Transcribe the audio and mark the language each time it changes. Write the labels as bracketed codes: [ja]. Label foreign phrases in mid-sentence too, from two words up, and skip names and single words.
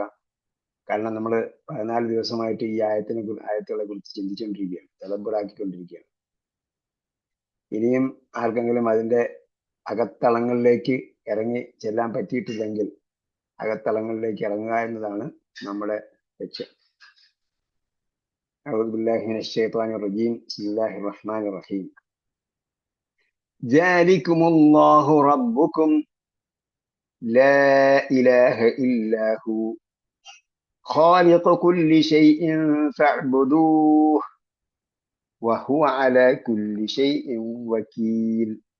[ml] കാരണം നമ്മൾ 14 ദിവസമായിട്ട് ഈ ആയത്തുകളെ കുറിച്ച് ചിന്തിച്ചുകൊണ്ടിരിക്കുകയാണ്, തലബറാക്കിക്കൊണ്ടിരിക്കുകയാണ്. ഇനിയും ആർക്കെങ്കിലും അതിന്റെ അകത്തളങ്ങളിലേക്ക് ഇറങ്ങി ചെല്ലാൻ പറ്റിയിട്ടില്ലെങ്കിൽ അകത്തളങ്ങളിലേക്ക് ഇറങ്ങുക എന്നതാണ് നമ്മുടെ ലക്ഷ്യം. [ar] أعوذ بالله من الشيطان الرجيم. بسم الله الرحمن الرحيم. ذلكم الله ربكم لا إله إلا هو خالق كل شيء فاعبدوه وهو على كل شيء وكيل.